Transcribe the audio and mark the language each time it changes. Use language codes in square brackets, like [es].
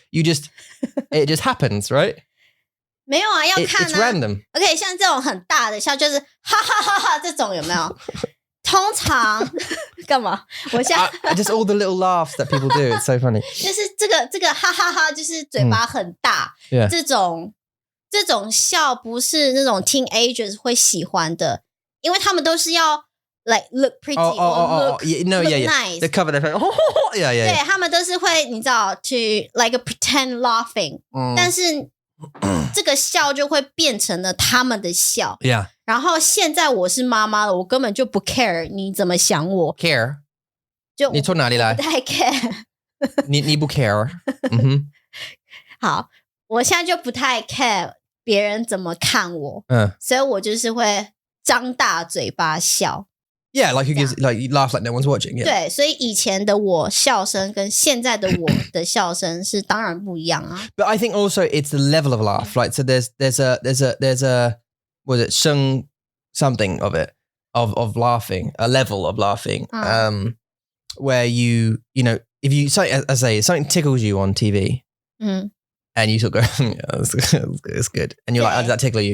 [en] You just it just happens, right? [zh] 没有啊，要看啊。 [en] It's random. [zh] OK， 像这种很大的笑，就是哈哈哈哈这种有没有？通常干嘛？我现在 [en] just all the little laughs that people do. It's so funny. [zh] 就是这个哈哈哈，就是嘴巴很大，这种笑不是那种 teenagers 会喜欢的，因为他们都是要 [en] like look pretty or look nice. They cover their face. Yeah. [zh] 对，他们都是会你知道 [en] to like a pretend laughing， [zh] 但是这个笑就会变成了他们的笑。 [en] Yeah. [zh] 然后现在我是妈妈了，我根本就不 care 你怎么想我。 [en] care [zh] 就你从哪里来？不太 care 你不 care 好，我现在就不太 care 别人怎么看我。所以我就是会张大嘴巴笑。 [en] Yeah, like who gives like you laugh like no one's watching. Yeah. [zh] 对，所以以前的我笑声跟现在的我的笑声是当然不一样啊。 [en] But I think also it's the level of laugh. Like so, there's a was it something of it of laughing, a level of laughing, where you know if you something tickles you on TV, and you sort of go, yeah, it's good, and you're like, oh, does that tickle you?